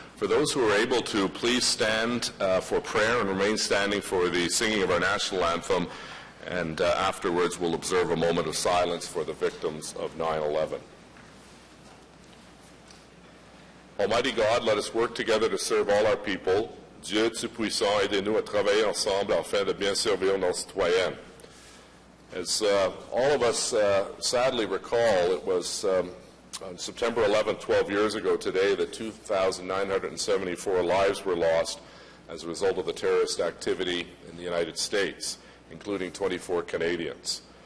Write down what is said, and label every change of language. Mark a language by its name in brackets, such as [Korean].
[English] For those who are able to, please stand for prayer and remain standing for the singing of our national anthem, and afterwards we'll observe a moment of silence for the victims of 9/11. Almighty God, let us work together to serve all our people. [French] Dieu Tout-Puissant, aidez-nous à travailler ensemble afin de bien servir nos citoyens. [English] As all of us sadly recall, it was on September 11th, 12 years ago today, that 2,974 lives were lost as a result of the terrorist activity in the United States, including 24 Canadians.